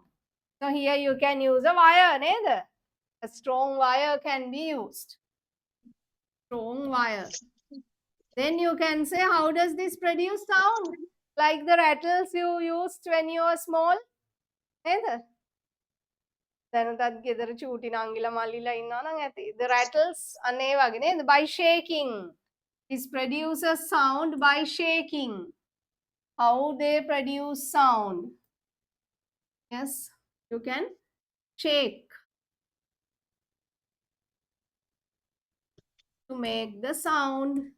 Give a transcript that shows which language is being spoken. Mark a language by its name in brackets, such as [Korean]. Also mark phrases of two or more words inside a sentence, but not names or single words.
[English] So here you can use a wire, neither. A strong wire can be used. Strong wire. Then you can say, how does this produce sound? Like the rattles you used when you were small, neither. [Sinhala] දැනටත් ගෙදර චූටි නංගිලා මල්ලිලා ඉන්නවා නම් ඇති. [English] The rattles [Sinhala] අන්න ඒ වගේ නේද? [English] By shaking. This produces sound by shaking. How they produce sound? Yes, you can shake to make the sound.